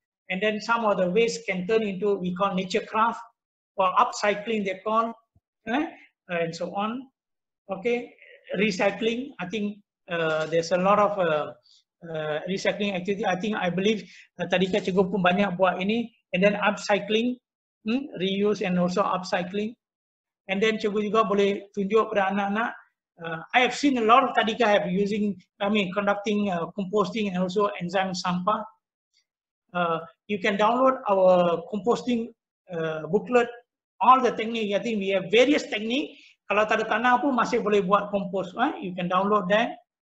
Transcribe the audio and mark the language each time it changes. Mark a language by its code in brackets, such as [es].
[en] And then some of the waste can turn into, we call nature craft or upcycling they call, and so on. Okay, recycling. I think there's a lot of recycling activity. I believe [ms] tadika Cikgu pun banyak buat ini. [en] And then upcycling, reuse and also upcycling. And then [ms] Cikgu juga boleh tunjuk pada anak-anak. [en] I have seen a lot of tadika have conducting composting and also enzyme sampah. You can download our composting booklet, all the technique. I think we have various technique. [ms] Kalau tak ada tanah pun masih boleh buat kompos. [en] You can download that.